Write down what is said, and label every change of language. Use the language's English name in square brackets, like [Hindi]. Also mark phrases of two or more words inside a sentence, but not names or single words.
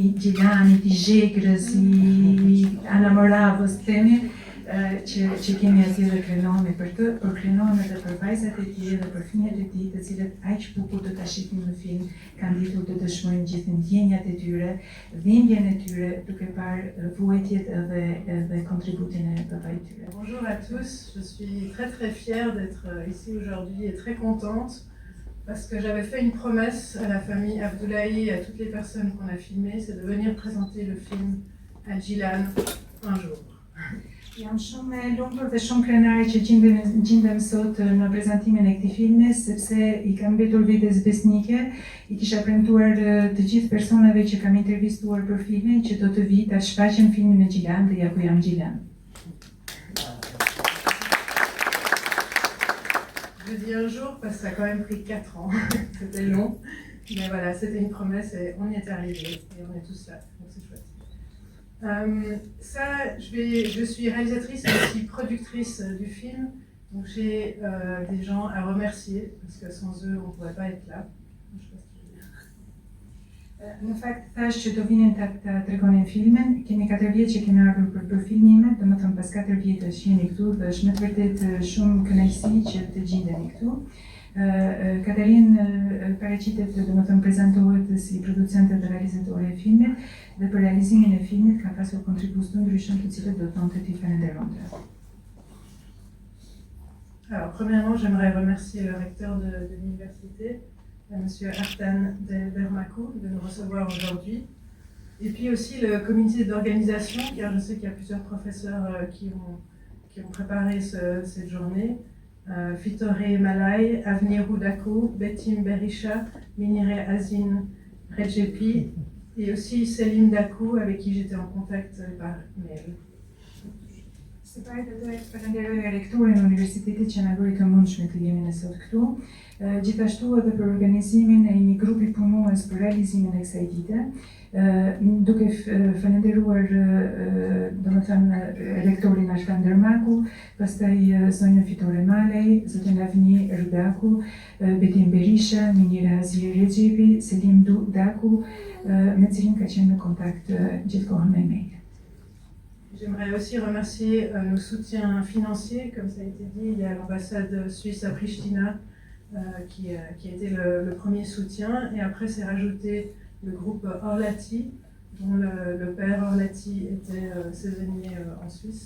[Albanian] Gjilanit, i Zhegrës, i Anamoravës, themi, që kemi atje dhe krenohemi për të, por krenohemi edhe për vajzat e tij dhe për fëmijët e tij, të cilët aq bukur do ta shihim në film, kanë ditur të dëshmojnë gjithë ndjenjat e tyre, dhimbjen e tyre, duke parë vuajtjet edhe kontributin e babait të tyre. [French] Bonjour à tous, je suis très fière d'être ici aujourd'hui et très contente parce que j'avais fait une promesse à la famille Abdullahi et à toutes les personnes qu'on a filmées, c'est de venir présenter le film à Gjilan un jour. [Albanian] Jam shumë e lumtur dhe shumë krenare që gjendem sot në prezantimin e këtij filmi, sepse i kam mbetur vetes besnike, i kisha premtuar të gjithë personave që kam intervistuar për filmin që do të vi ta shfaqen filmin në Gjilan dhe ja ku jam Gjilan. [French] Je dis un jour parce que ça a quand même pris 4 ans, c'était long, mais voilà, c'était une promesse et on y est arrivé et on est tous là, donc c'est chouette. Je suis réalisatrice et aussi productrice du film, donc j'ai des gens à remercier parce que sans eux on ne pourrait pas être là. [Albanian] Në fakt thash që do vinin ta tregonin filmin, kemi 4 vjet që kemi ardhur për filmimet, domethënë pas 4 vjetësh jeni këtu dhe është me të vërtetë shumë kënaqësi që të gjendeni këtu. Katarin paraqitet domethënë prezantohet si producente dhe realizatore e filmit dhe për realizimin e filmit ka pasur kontribues të ndryshëm të cilët do donte t'i falenderonte. [French] Alors premièrement, j'aimerais remercier le recteur de l'université, Monsieur Artan Bermakou, de nous recevoir aujourd'hui. Et puis aussi le comité d'organisation, car je sais qu'il y a plusieurs professeurs qui ont préparé cette journée. Fitore Malay, Avni Roudako, Betim Berisha, Minire Azin Redjepi, et aussi Céline Dakou, avec qui j'étais en contact par mail. [Albanian] Së pari të doja të falenderoj rektorin e universitetit që na bëri të mundshme të jemi ne sot këtu, gjithashtu edhe për organizimin e një grupi punues për realizimin e kësaj dite, duke falenderuar domethënë rektorin Artan Dermaku, pastaj zonjën Fitore Malej, zotën Avni Rudaku, Betim Berisha, Minira Azier Rexhepi, Selim Daku, me cilin ka qenë në kontakt gjithkohën me mail. [French] J'aimerais aussi remercier nos soutiens financiers. Comme ça a été dit, il y a l'ambassade suisse à Pristina qui a été le premier soutien. Et après, c'est rajouté le groupe Orlati, dont le père Orlati était saisonnier en Suisse.